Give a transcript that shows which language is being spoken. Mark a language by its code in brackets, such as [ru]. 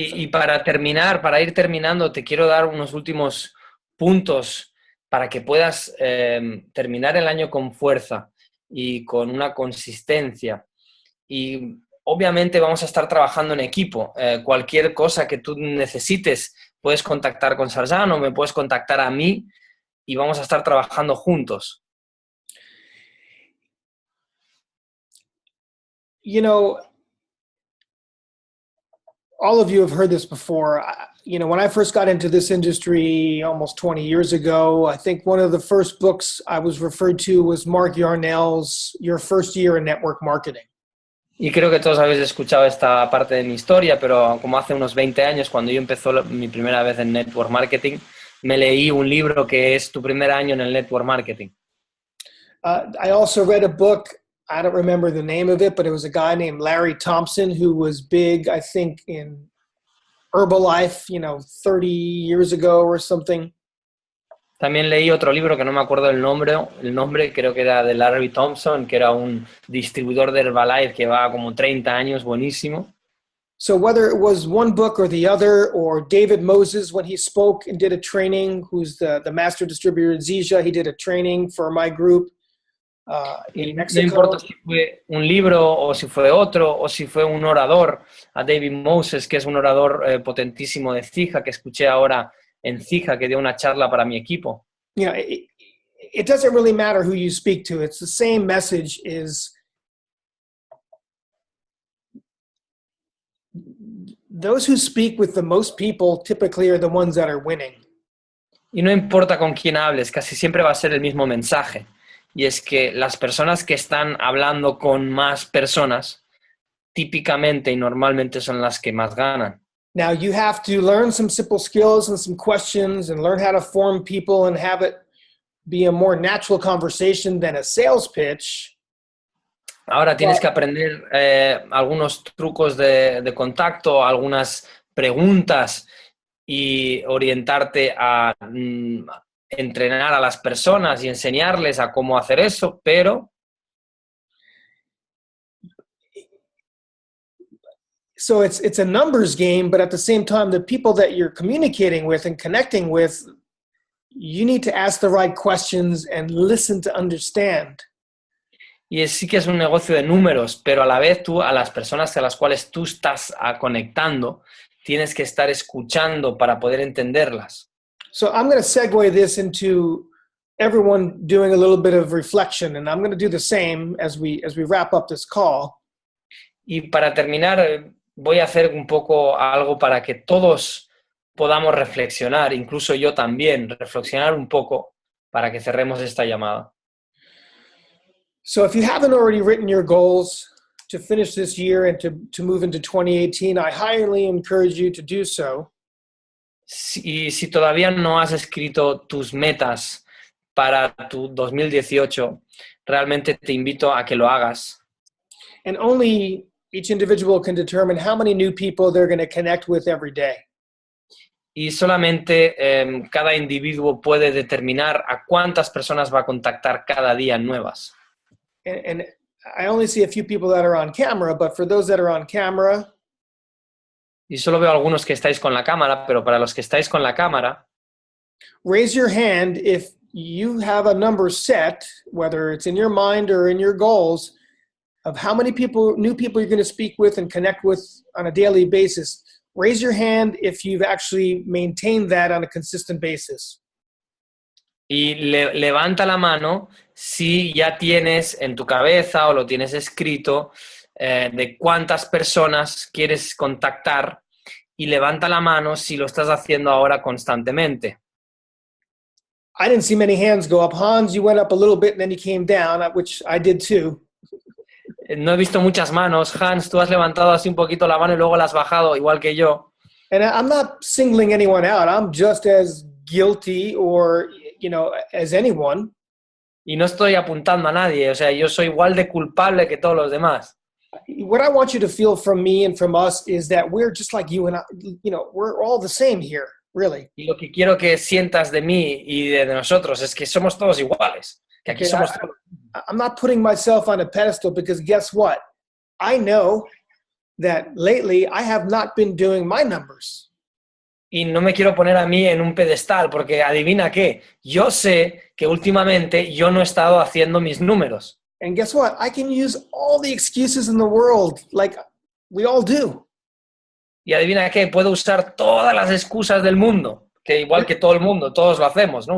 [es] para terminar, para ir terminando, te quiero dar unos últimos puntos para que puedas terminar el año con fuerza y con una consistencia. Y obviamente vamos a estar trabajando en equipo. Cualquier cosa que tú necesites, puedes contactar con Sarjan o me puedes contactar a mí y vamos a estar trabajando juntos. [en] You know, all of you have heard this before. You know, when I first got into this industry almost 20 years ago, I think one of the first books I was referred to was Mark Yarnell's Your First Year in Network Marketing. [es] Y creo que todos habéis escuchado esta parte de mi historia, pero como hace unos 20 años, cuando yo empecé mi primera vez en Network Marketing, me leí un libro que es Tu primer año en el Network Marketing. [en] I also read a book, I don't remember the name of it, but it was a guy named Larry Thompson who was big, I think, in Herbalife, 30 years ago or something. [es] También leí otro libro que no me acuerdo el nombre creo que era de Larry Thompson, que era un distribuidor de Herbalife que va como 30 años, buenísimo. [en] So whether it was one book or the other, or David Moses when he spoke and did a training, who's the master distributor in Zija, he did a training for my group in Mexico. [es] No importa si fue un libro o si fue otro o si fue un orador, a David Moses, que es un orador potentísimo de Zija, que escuché ahora en Zija, que dio una charla para mi equipo. [en] It doesn't really matter who you speak to. It's the same message. Is those who speak with the most people typically are the ones that are winning. [es] Y no importa con quién hables, casi siempre va a ser el mismo mensaje. Y es que las personas que están hablando con más personas, típicamente y normalmente son las que más ganan. [en] Now you have to learn some simple skills and some questions and learn how to form people and have it be a more natural conversation than a sales pitch. [es] Ahora tienes que aprender algunos trucos de contacto, algunas preguntas y orientarte a entrenar a las personas y enseñarles a cómo hacer eso, pero [en] so it's a numbers game, but at the same time, the people that you're communicating with and connecting with, you need to ask the right questions and listen to understand. [es] Y sí que es un negocio de números, pero a la vez tú, a las personas a las cuales tú estás conectando, tienes que estar escuchando para poder entenderlas. [en] So I'm going to segue this into everyone doing a little bit of reflection, and I'm going to do the same as we wrap up this call. [es] Y para terminar, voy a hacer un poco algo para que todos podamos reflexionar, incluso yo también, reflexionar un poco para que cerremos esta llamada. [en] So if you haven't already written your goals to finish this year and to move into 2018, I highly encourage you to do so. [es] Si todavía no has escrito tus metas para tu 2018, realmente te invito a que lo hagas. [en] And only each individual can determine how many new people they're going to connect with every day. [es] Y solamente cada individuo puede determinar a cuántas personas va a contactar cada día nuevas. [en] And I only see a few people that are on camera, but for those that are on camera, [es] y solo veo algunos que estáis con la cámara, pero para los que estáis con la cámara, [en] raise your hand if you have a number set, whether it's in your mind or in your goals, of how many people, new people you're going to speak with and connect with on a daily basis. raise your hand if you've actually maintained that on a consistent basis. [es] Y levanta la mano si ya tienes en tu cabeza o lo tienes escrito de cuántas personas quieres contactar, y levanta la mano si lo estás haciendo ahora constantemente. [en] I didn't see many hands go up. Hans, you went up a little bit and then you came down, which I did too. [es] No he visto muchas manos. Hans, tú has levantado así un poquito la mano y luego la has bajado, igual que yo. [en] And I'm not singling anyone out. I'm just as guilty or, as anyone. [es] Y no estoy apuntando a nadie. O sea, yo soy igual de culpable que todos los demás. [en] What I want you to feel from me and from us is that we're just like you and I, we're all the same here, really. [es] Y lo que quiero que sientas de mí y de nosotros es que somos todos iguales. Que aquí somos todos. [en] I'm not putting myself on a pedestal because guess what? I know that lately I have not been doing my numbers. [es] Y no me quiero poner a mí en un pedestal porque adivina qué, yo sé que últimamente yo no he estado haciendo mis números. [en] And guess what? I can use all the excuses in the world like we all do. [es] Y adivina qué, puedo usar todas las excusas del mundo, que igual que todo el mundo, todos lo hacemos, ¿no?